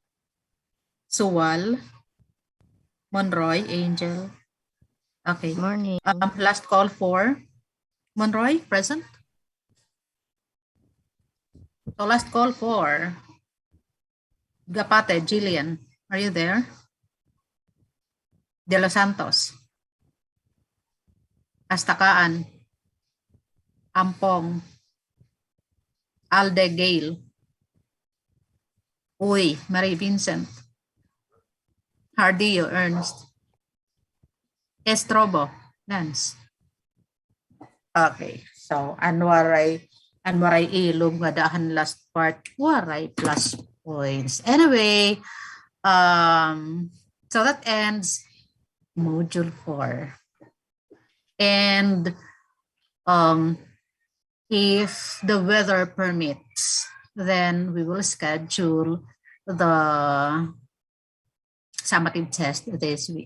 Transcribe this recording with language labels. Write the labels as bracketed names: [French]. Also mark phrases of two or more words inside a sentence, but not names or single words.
[English] Suwal. Monroy Angel. Okay. Morning. Last call for Monroy, present. So last call for Gapate, Jillian. Are you there? De Los Santos. Astakaan. Ampong. Alde Gale. Uy, Marie Vincent. Hardillo Ernst. Estrobo, Lance. Okay, so [Waray] Anwaray ilog nga daan [English] last part [Waray] waray [English] plus points. Anyway, so that ends module 4. And if the weather permits, then we will schedule the summative test this week.